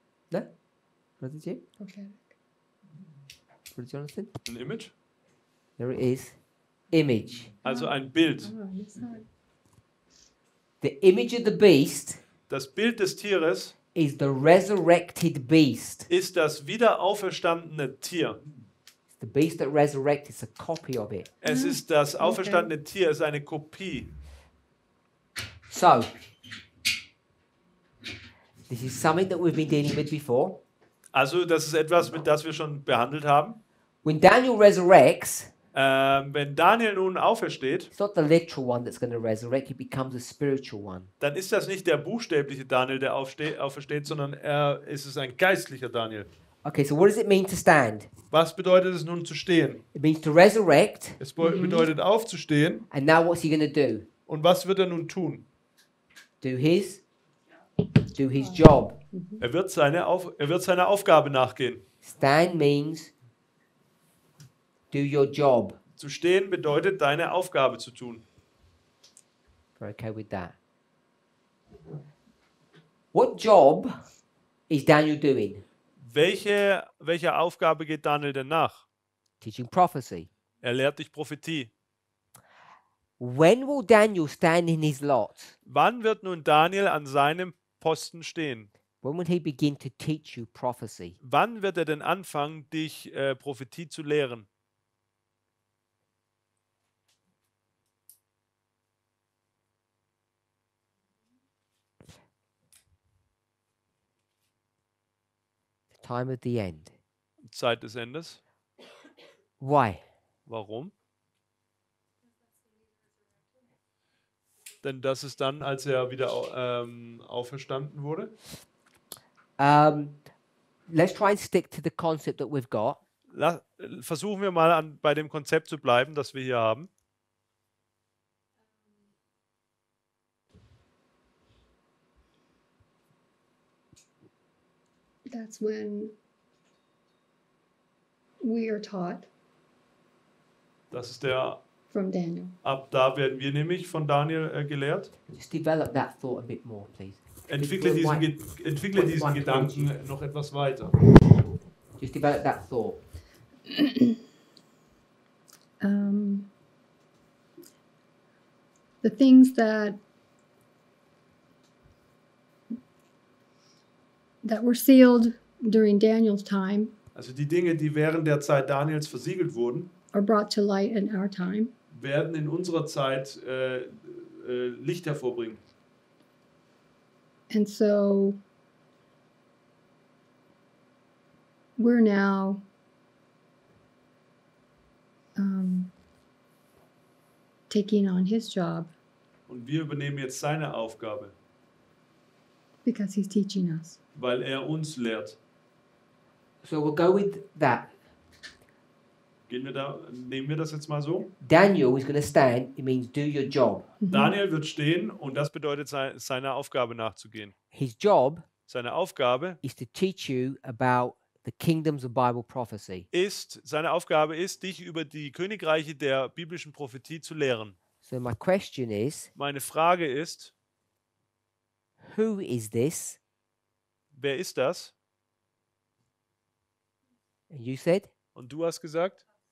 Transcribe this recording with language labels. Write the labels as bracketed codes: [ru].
[en] No? What did you? Prophetic. What did Jonathan? [de] Ein Image? [en] There it is. Image. [de] Also ein Bild. [en] Oh, that's hard. The image of the beast [de] Das Bild des Tieres [en] is the resurrected beast. [de] ist das wieder auferstandene Tier. [en] It's the beast that resurrected. It's a copy of it. [de] Es ist das auferstandene Tier, es ist eine Kopie. [en] So, this is something that we've been dealing with before. [de] Also das ist etwas, mit das wir schon behandelt haben. [en] When Daniel resurrects, [de] Wenn Daniel nun aufersteht, [en] it's not the literal one that's going to resurrect, it becomes a spiritual one. [de] dann ist das nicht der buchstäbliche Daniel, der aufersteht, sondern es ist ein geistlicher Daniel. [en] Okay, so what does it mean to stand? [de] Was bedeutet es nun zu stehen? [en] It means to resurrect, [de] Es bedeutet aufzustehen. [en] and now what's he going to do? [de] Und was wird er nun tun? [en] Do his job. [de] Er wird seiner Aufgabe nachgehen. [en] Stand means do your job. [de] Zu stehen bedeutet, deine Aufgabe zu tun. [en] We're okay with that. What job is Daniel doing? [de] Welcher Aufgabe geht Daniel denn nach? [en] Teaching prophecy. [de] Er lehrt dich Prophetie. [en] When will Daniel stand in his lot? [de] Wann wird nun Daniel an seinem Posten stehen? [en] When will he begin to teach you prophecy? [de] Wann wird er denn anfangen, dich Prophetie zu lehren? [en] The time of the end. [de] Zeit des Endes. [en] Why? [de] Warum? Denn das ist dann, als er wieder auferstanden wurde. [en] Let's try and stick to the concept that we've got. [de] Versuchen wir mal bei dem Konzept zu bleiben, das wir hier haben. [en] That's when we are taught [de] Das ist der, [en] from Daniel. [de] ab da werden wir nämlich von Daniel gelehrt. [en] Just develop that thought a bit more, please. [de] Entwickle diesen Gedanken noch etwas weiter. [en] Just develop that thought. the things that were sealed during Daniel's time [de] Also die Dinge, die während der Zeit Daniels versiegelt wurden, [en] are brought to light in our time. [de] werden in unserer Zeit Licht hervorbringen. [en] And so we're now taking on his job [de] Und wir übernehmen jetzt seine Aufgabe, [en] because he's teaching us. [de] weil er uns lehrt. [en] So we'll go with that. [de] Nehmen wir das jetzt mal so? [en] Daniel is going to stand. It means do your job. [de] Daniel wird stehen und das bedeutet, seiner Aufgabe nachzugehen. [en] His job [de] Seine Aufgabe [en] is to teach you about the kingdoms of Bible prophecy. [de] seine Aufgabe ist, dich über die Königreiche der biblischen Prophetie zu lehren. [en] So my question is, [de] Meine Frage ist, [en] who is this? [de] wer ist das? [en] And you said? [de] Und du hast gesagt?